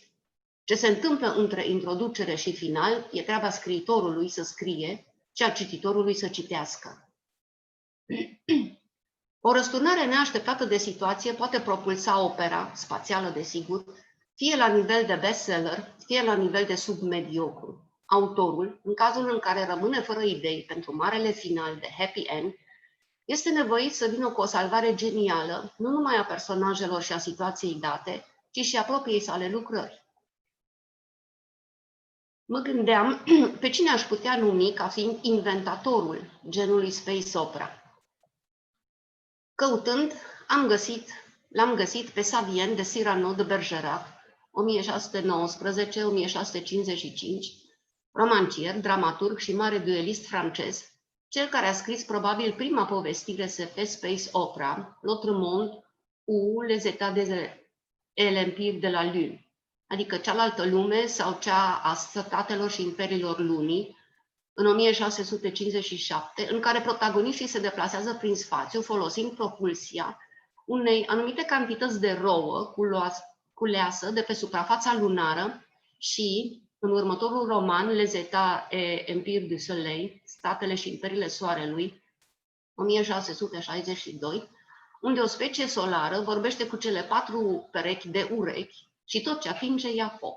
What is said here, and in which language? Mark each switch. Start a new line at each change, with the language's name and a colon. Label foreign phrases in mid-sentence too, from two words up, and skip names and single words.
Romanian: Ce se întâmplă între introducere și final e treaba scriitorului să scrie și a cititorului să citească. O răsturnare neașteptată de situație poate propulsa opera, spațială desigur, fie la nivel de bestseller, fie la nivel de submediocru. Autorul, în cazul în care rămâne fără idei pentru marele final de
English: happy end,
Romanian: este nevoit să vină cu o salvare genială, nu numai a personajelor și a situației date, ci și a propriei sale lucrări. Mă gândeam pe cine aș putea numi ca fiind inventatorul genului
English: space opera.
Romanian: Căutând, l-am găsit pe Savien de Cyrano de Bergerac, 1619-1655, romancier, dramaturg și mare duelist francez, cel care a scris probabil prima povestire SF
English: space opera,
French: L'autre monde ou les états et l'empire de la lune,
Romanian: adică cealaltă lume sau cea a statelor și imperiilor lumii, în 1657, în care protagoniștii se deplasează prin spațiu folosind propulsia unei anumite cantități de rouă culeasă de pe suprafața lunară și, în următorul roman,
French: Les États et Empire du Soleil,
Romanian: Statele și Imperiile Soarelui, 1662, unde o specie solară vorbește cu cele 4 perechi de urechi și tot ce atinge ia foc.